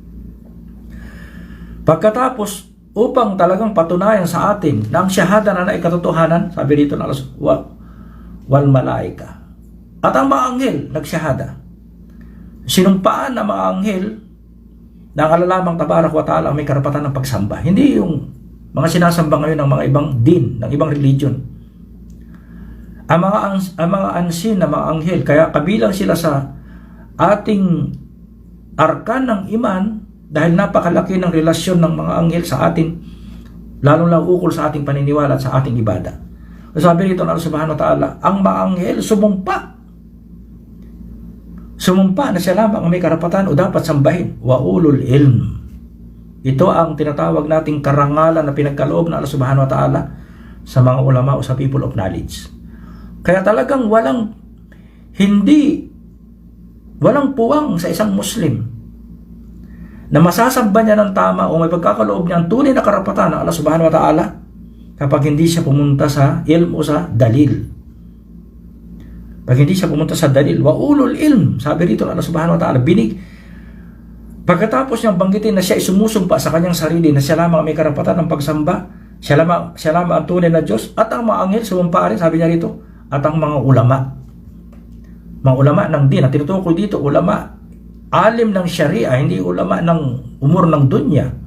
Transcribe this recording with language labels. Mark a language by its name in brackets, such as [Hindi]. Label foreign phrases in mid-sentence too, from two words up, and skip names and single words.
[Filipino] Pagkatapos, upang talagang patunayan sa atin na ang syahada na katotohanan, sabi dito na [Arabic] والملائكة. [Filipino] At ang mga anghel nagsyahada. Sinumpaan ng mga anghel na ang alalamang [Arabic] تبارك وتعالى [Filipino] may karapatan ng pagsamba. Hindi yung mga sinasamba ngayon ng mga ibang din, ng ibang religion. Ang mga unseen na mga anghel, kaya kabilang sila sa ating arkan ng iman, dahil napakalaki ng relasyon ng mga anghel sa atin, lalong ukol sa ating paniniwala at sa ating ibada. Sabi rito ng [Arabic] الله سبحانه وتعالى, [Filipino] ang mga anghel sumumpa na siya lamang ang may karapatan o dapat sambahin, [Arabic] وأولو العلم. [Filipino] Ito ang tinatawag nating karangalan na pinagkaloob ng [Arabic] الله سبحانه وتعالى [Filipino] sa mga ulama o sa [English] people of knowledge. [Filipino] Kaya talagang walang puwang sa isang Muslim na masasamba niya ng tama o may pagkakaloob niya ang tunay na karapatan ng [Arabic] الله سبحانه وتعالى [Filipino] kapag hindi siya pumunta sa ilm o sa dalil. Pag hindi siya pumunta sa dalil, [Arabic] وأولو العلم, [Filipino] sabi rito ng [Arabic] الله سبحانه وتعالى, [Filipino] pagkatapos niyang banggitin na siya ay sumusumpa sa kanyang sarili na siya lamang may karapatan ng pagsamba, siya lamang ang tunay na Diyos, at ang mga anghel sumumpa rin, sabi niya rito, at ang mga ulama ng din, at tinutukoy dito, ulama alim ng sharia, hindi ulama ng umur ng dunya.